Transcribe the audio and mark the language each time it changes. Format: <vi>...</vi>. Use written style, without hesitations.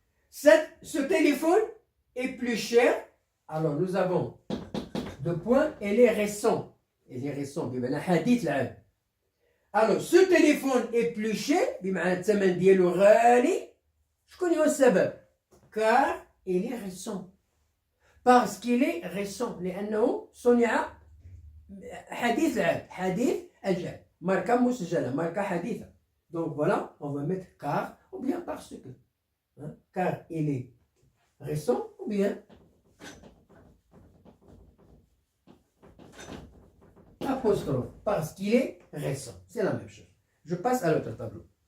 <fr>Ce téléphone est plus cher. Alors nous avons deux points, il est récent. Il est récent,</fr> <ar>بمعنى حديث العهد.</ar> <fr>Alors ce téléphone est plus cher,</fr> <ar>بمعنى الثمن ديالو غالي. شكون هو السبب؟</ar> <fr>car il est récent. Parce qu'il est récent,</fr> <ar>لأنه صنع حديث العهد، حديث العهد. ماركة مسجلة، ماركة حديثة.</ar> <fr>Donc voilà, on va mettre car ou bien parce que. Hein? Car il est récent ou bien apostrophe, parce qu'il est récent. C'est la même chose. Je passe à l'autre tableau.</fr>